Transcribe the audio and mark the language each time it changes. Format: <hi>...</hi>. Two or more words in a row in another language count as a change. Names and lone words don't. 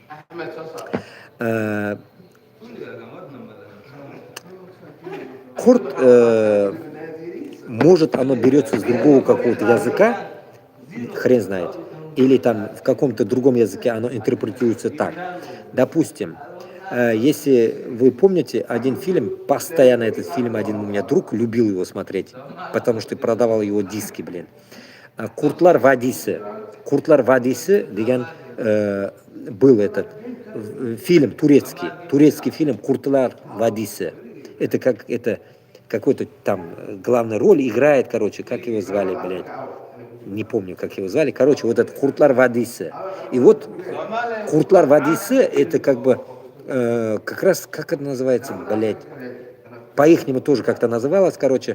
<ru>Корт, может, оно берется с другого какого-то языка, хрен знает, или там в каком-то другом языке оно интерпретируется так. Допустим, если вы помните один фильм, постоянно этот фильм, один у меня друг любил его смотреть, потому что продавал его диски, блин. Kurtlar Vadisi. Kurtlar Vadisi деген был этот фильм турецкий фильм Kurtlar Vadisi. Это как это какой-то там главную роль играет, короче, как его звали, блядь. Не помню, как его звали. Короче, вот этот Kurtlar Vadisi. И вот Kurtlar Vadisi это как бы как раз, как это называется, блядь, по-ихнему тоже как-то называлось, короче.</ru>